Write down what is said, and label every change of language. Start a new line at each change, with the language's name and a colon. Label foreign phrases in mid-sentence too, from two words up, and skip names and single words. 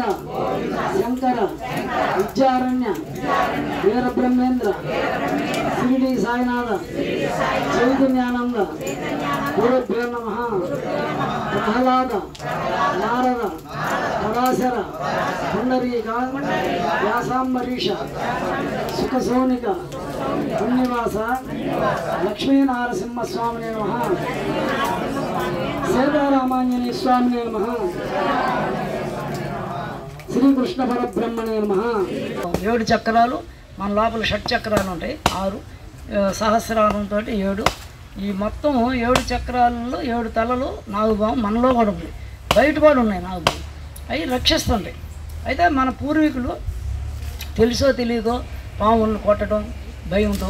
Sanskrit: शंकर विद्यारण्य वीरब्रह्मेंद्र शिरडी साईनाथ चैतन्यानंद गुरुभ्यो नमः प्रहलाद नारद पराशर पुंडरीक व्यासांबरीष सुखसौनिक पुण्यवास लक्ष्मीनारसिंह स्वामिने नमः सीतारामांजनेय स्वामिने नमः శ్రీకృష్ణ పరబ్రహ్మణే నమః
Telugu: 7 చక్రాలు మన లోపల షట్ చక్రాలు ఉంటాయి 6 సహస్రారంతో 7 ఈ మొత్తం 7 చక్రాలలో 7 తలలు నాగుబాము మనలో కూడా ఉన్నాయి బయట కూడా ఉన్నాయి నాగుబాము అవి రక్షిస్తుంటాయి అయితే మన పూర్వీకులు తెలుసో తెలియకో పాములను కొట్టడం భయంతో